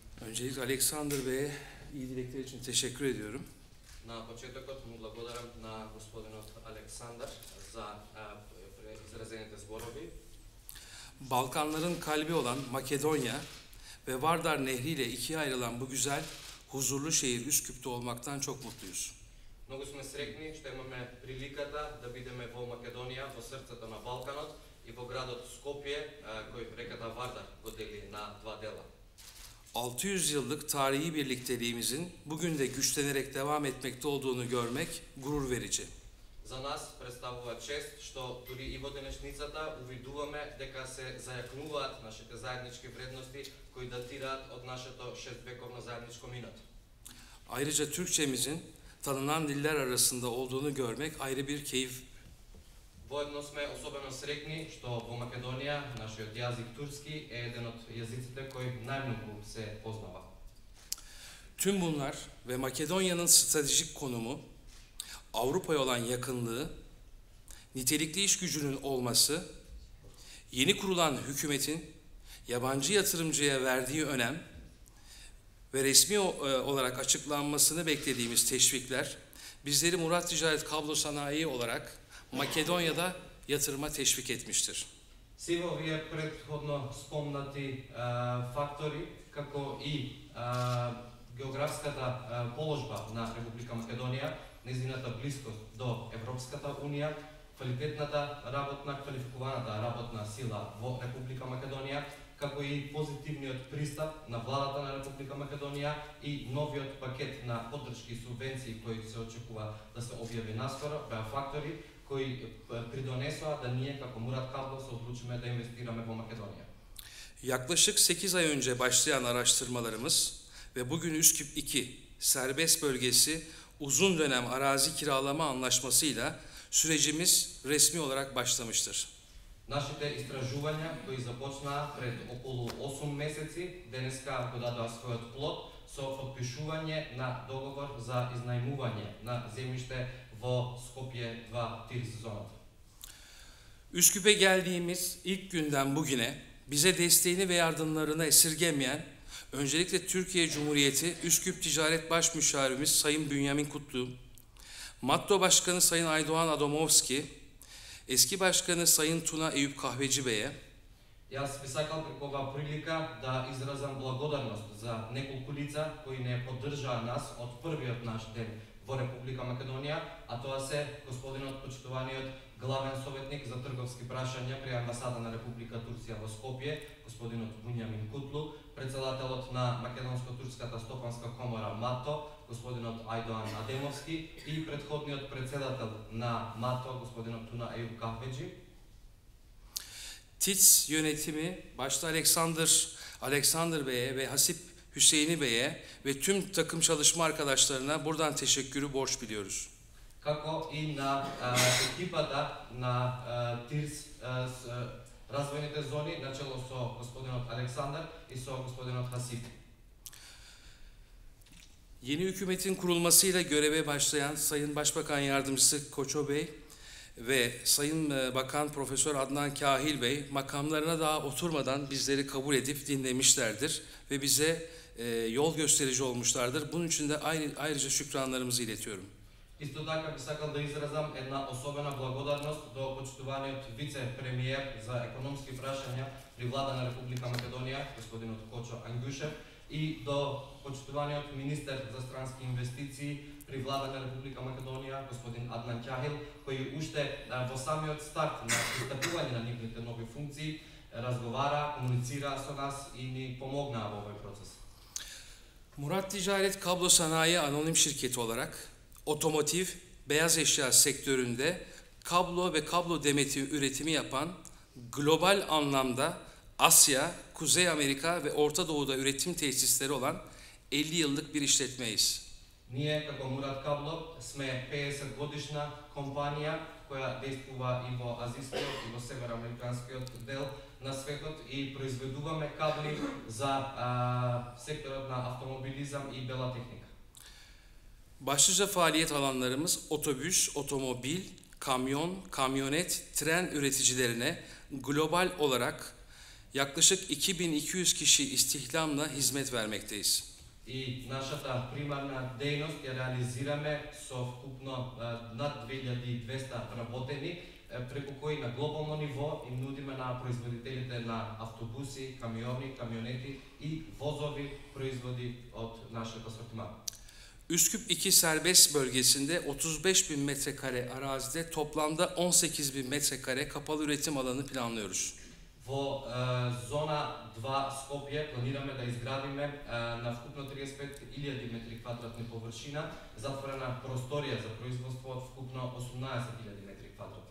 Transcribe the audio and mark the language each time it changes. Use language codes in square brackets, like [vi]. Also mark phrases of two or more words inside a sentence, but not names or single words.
[tr] Öncelikle Alexander Bey'e iyi dilekler için teşekkür ediyorum. [mk] На почетокот му благодарам на господинот Александар за изразените зборови. [tr] Balkanların kalbi olan Makedonya ve Vardar Nehri ile ikiye ayrılan bu güzel, huzurlu şehir Üsküp'te olmaktan çok mutluyuz. [mk] Многу сме среќни што имаме приликата да бидеме во Македонија, во срцето на Балканот и во градот Скопје, кој реката Вардар го дели на два дела. [tr] 600 yıllık tarihi birlikteliğimizin bugün de güçlenerek devam etmekte olduğunu görmek gurur verici. [mk] За нас представува чест што дури и во денешницата увидуваме дека се зајакнуваат нашите заеднички вредности кои датираат од нашето шествековно заедничко минато. [tr] Ayrıca Türkçemizin tanınan diller arasında olduğunu görmek ayrı bir keyif. [mk] Воедно сме особено среќни што во Македонија нашиот јазик турски е еден од јазиците кој најмногу се познава. [tr] Tüm bunlar ve Makedonya'nın stratejik konumu, Avrupa'ya olan yakınlığı, nitelikli iş gücünün olması, yeni kurulan hükümetin yabancı yatırımcıya verdiği önem ve resmi olarak açıklanmasını beklediğimiz teşvikler, bizleri Murat Ticaret Kablo Sanayi olarak Makedonya'da yatırıma teşvik etmiştir. [mk] Сиво овие претходно спомнати фактори, како и географската положба на Република Македонија, нејзината близкост до Европската Унија, квалитетната квалификуваната работна сила во Република Македонија, како и позитивниот пристап на владата на Република Македонија и новиот пакет на поддршки и субвенции кои се очекува да се објави наскоро, беа фактори кои придонесоа да ние како Мурат Кабло се одлучиме да инвестираме во Македонија. [tr] Yaklaşık 8 ay önce başlayan araştırmalarımız ve bugün Üsküp 2 serbest bölgesi uzun dönem arazi kiralama anlaşmasıyla sürecimiz resmi olarak başlamıştır. [mk] Нашите истражувања кои започнаа пред околу 8 месеци, денеска го дадоа својот плод со потпишување на договор за изнајмување на земјиште во Скопје 2 Тирс зоната. [tr] Üsküp'e geldiğimiz ilk günden bugüne bize desteğini ve yardımlarını esirgemeyen, öncelikle Türkiye Cumhuriyeti Üsküp Ticaret Baş Müşavirimiz Sayın Bünyamin Kutlu, Matto Başkanı Sayın Aydoğan Adamovski, eski Başkanı Sayın Tuna Eyüp Kahveci Bey'e, [mk] Јас би сакал преку оваа прилика да изразам благодарност за неколку лица кои не поддржаа нас од првиот наш ден во Република Македонија, а тоа се господинот почитуваниот главен советник за трговски прашања при амбасада на Република Турција во Скопје, господинот Бунјамин Кутлу, председателот на Македонско-турската стопанска комора МАТО, господинот Айдоан Адемовски и претходниот председател на МАТО, господинот Туна Ејуп Кахведжи. [tr] TİTS yönetimi başta Alexander Bey'e ve Hasip Hüseyin'i Bey'e ve tüm takım çalışma arkadaşlarına buradan teşekkürü borç biliyoruz. [mk] Како и на екипата на ТИРС развојните зони, начело со господинот Александар и со господинот Хасип. [tr] Yeni hükümetin kurulmasıyla göreve başlayan Sayın Başbakan Yardımcısı Koço Bey ve Sayın Bakan Profesör Adnan Kahil Bey makamlarına daha oturmadan bizleri kabul edip dinlemişlerdir ve bize yol gösterici olmuşlardır. Bunun için de ayrıca şükranlarımızı iletiyorum. [mk] Исто така би сакал да изразам една особена благодарност до почитуваниот вице-премиер за економски прашања при влада на Република Македонија, господинот Кочо Ангушев, и до почитуваниот министер за странски инвестиции при влада на Република Македонија, господин Аднан Кахил, кој уште во самиот старт на пристапување на нивните нови функции разговара, комуницира со нас и ни помогнаа во овој процес. [tr] Murat Ticaret Kablo Sanayi Anonim Şirketi olarak otomotiv, beyaz eşya sektöründe kablo ve kablo demeti üretimi yapan, global anlamda Asya, Kuzey Amerika ve Orta Doğu'da üretim tesisleri olan 50 yıllık bir işletmeyiz. [mk] Ние како Мурат Кабло сме 50 годишна компанија која действува и во азискиот и во североамериканскиот дел на светот и произведуваме кабли за секторот на автомобилизам и бела техника. [tr] Başlıca faaliyet alanlarımız otobüs, otomobil, kamyon, kamyonet, tren üreticilerine global olarak Yaklaşık 2200 kişi istihdamla hizmet vermekteyiz. [mk] И нашата примарна дејност ја реализираме со вкупно над 2200 работени, преку кои на глобално ниво им нудиме на производителите на автобуси, камиони, камионети и возови производи од нашиот асортиман. [tr] Üsküp 2 serbest bölgesinde 35.000 metrekare arazide toplamda 18.000 metrekare kapalı üretim alanı planlıyoruz. [mk] Во зона 2 Скопје планираме да изградиме на вкупно 35.000 метри квадратни површина затворена просторија за производство од вкупно 18.000 метри квадратни.